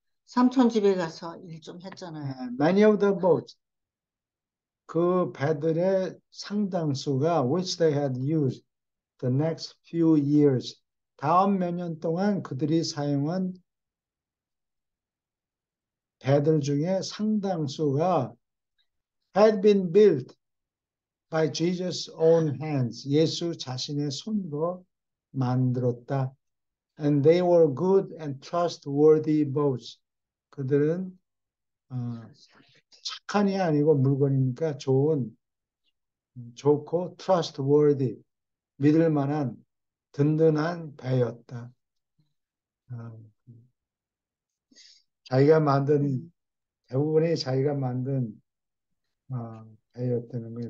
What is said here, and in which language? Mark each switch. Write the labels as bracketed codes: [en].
[ko] 삼촌 집에 가서 일 좀 했잖아요. [en] Many of the boats, [ko] 그 배들의 상당수가 [en] which they had used the next few years, [ko] 다음 몇 년 동안 그들이 사용한 배들 중에 상당수가 [en] had been built by Jesus' own hands. [ko] 예수 자신의 손으로 만들었다. [en] And they were good and trustworthy boats. [ko] 그들은 착한이 아니고 물건이니까 좋고 trustworthy, 믿을 만한 든든한 배였다. 자기가 만든 대부분이 자기가 만든 배였다는 거예요.